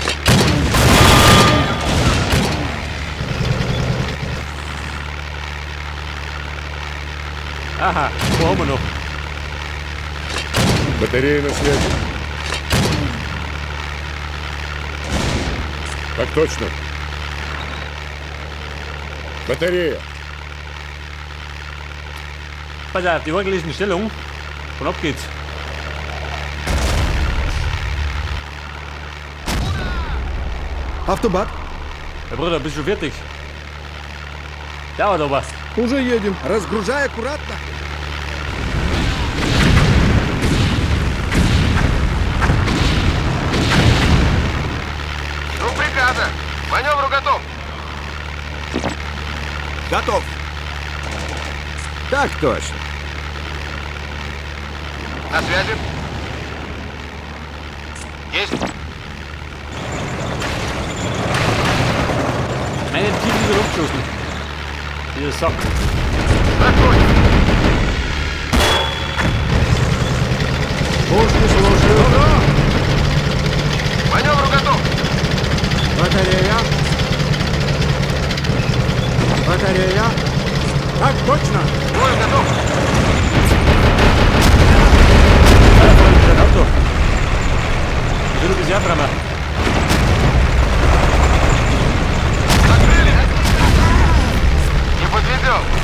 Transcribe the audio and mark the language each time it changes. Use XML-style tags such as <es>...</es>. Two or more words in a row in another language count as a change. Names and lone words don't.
<de>Aha, wo haben wir noch?</de> <ru>Батарея на связи. Так точно. Батарея.</ru> <de>Pass auf, die Orgel ist in Stellung. Und ab geht's.</de> <ru>Автобат.</ru> <de>Herr Bruder, bist du fertig? Dauert aber.</de> <ru>Уже едем. Разгружай аккуратно. Жду приказа. Маневру готов. Готов. Так точно. На связи. Есть.</ru> <de>Einen tief in die Luft geschossen. Dieser Sack.</de> <ru>Закончил. Пушки слушают. Маневру готов. Батарея. Батарея. Так точно. Бой готов.</ru> <de>Ein Auto. Ich will bis Jahrbremmer.</de> <ru>Закрыли. Не подведем.</ru>